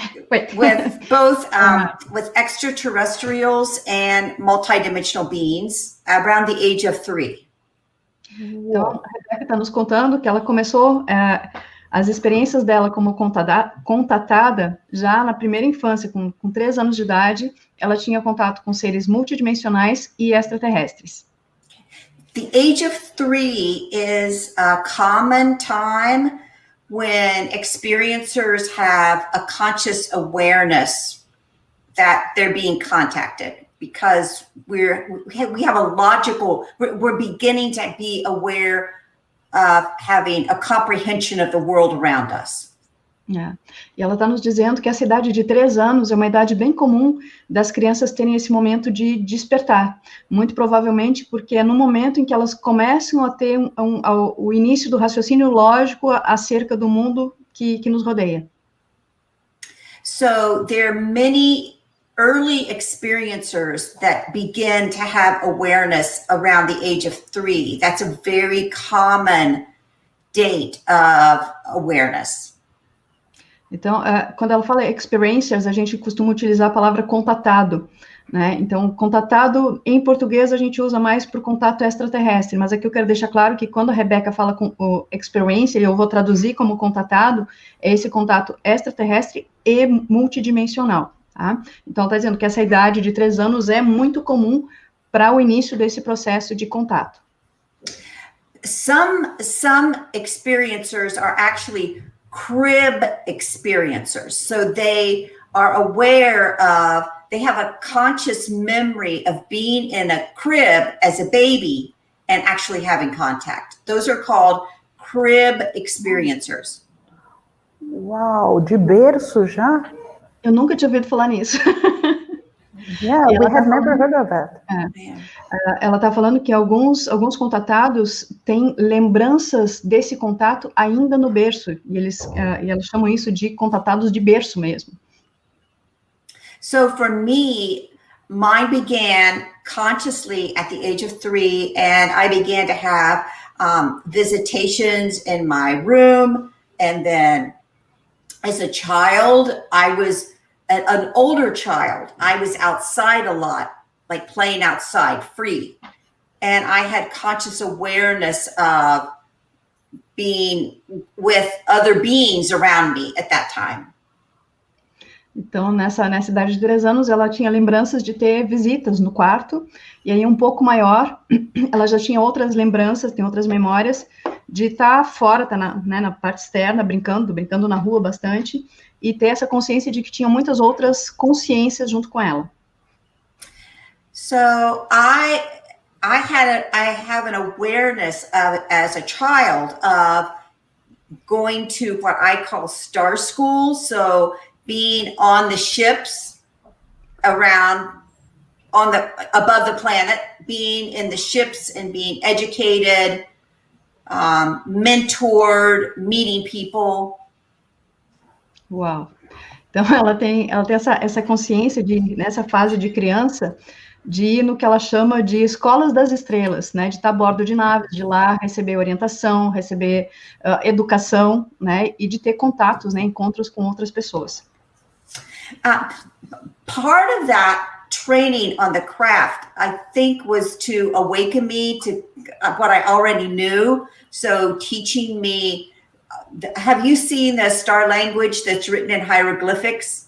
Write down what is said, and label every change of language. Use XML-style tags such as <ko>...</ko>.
<en>With both with extraterrestrials and multidimensional beings around the age of 3.</en> <pt>Então, a Rebecca está nos contando que ela começou as experiências dela como contatada já na primeira infância, com 3 anos de idade, ela tinha contato com seres multidimensionais e extraterrestres.</pt> <en>The age of 3 is a common time when experiencers have a conscious awareness that they're being contacted, because we have a logical, we're beginning to be aware of having a comprehension of the world around us.</en> <pt>E ela está nos dizendo que essa idade de 3 anos é uma idade bem comum das crianças terem esse momento de despertar, muito provavelmente porque é no momento em que elas começam a ter o início do raciocínio lógico acerca do mundo que nos rodeia.</pt> <en>So there are many early experiencers that begin to have awareness around the age of 3. That's a very common date of awareness.</en> <pt>Então, quando ela fala experiencers, a gente costuma utilizar a palavra contatado, né? Então, contatado, em português, a gente usa mais para o contato extraterrestre, mas aqui eu quero deixar claro que quando a Rebecca fala com o experiencer, eu vou traduzir como contatado, é esse contato extraterrestre e multidimensional, tá? Então, está dizendo que essa idade de 3 anos é muito comum para o início desse processo de contato.</pt> <en>Some experiencers are actually crib experiencers. So they are aware of, they have a conscious memory of being in a crib as a baby and actually having contact. Those are called crib experiencers.</en> <pt>Uau, de berço já? Eu nunca tinha ouvido falar nisso.</pt> <en>Yeah, we have never heard of that.</en> <pt>Ela está falando que alguns contatados têm lembranças desse contato ainda no berço, e elas chamam isso de contatados de berço mesmo.</pt> <en>So for me, mine began consciously at the age of 3, and I began to have visitations in my room, and then as a child, I was an older child. I was outside a lot, like playing outside, free. And I had conscious awareness of being with other beings around me at that time.</en> <pt>Então, nessa idade de 3 anos, ela tinha lembranças de ter visitas no quarto, e aí um pouco maior, ela já tinha outras lembranças, tem outras memórias, de estar fora, estar na parte externa, brincando na rua bastante, e ter essa consciência de que tinha muitas outras consciências junto com ela.</pt> <en>So I have an awareness of, as a child, of going to what I call star school. So being on the ships around above the planet, being in the ships and being educated, mentored, meeting people.</en> <pt>Uau! Então, ela tem essa consciência nessa fase de criança, de ir no que ela chama de escolas das estrelas, né? De estar a bordo de naves, de ir lá receber orientação, receber educação, né? E de ter contatos, né? Encontros com outras pessoas.</pt> <en>Part of that training on the craft, I think, was to awaken me to what I already knew. So teaching me, have you seen the star language that's written in hieroglyphics?</en>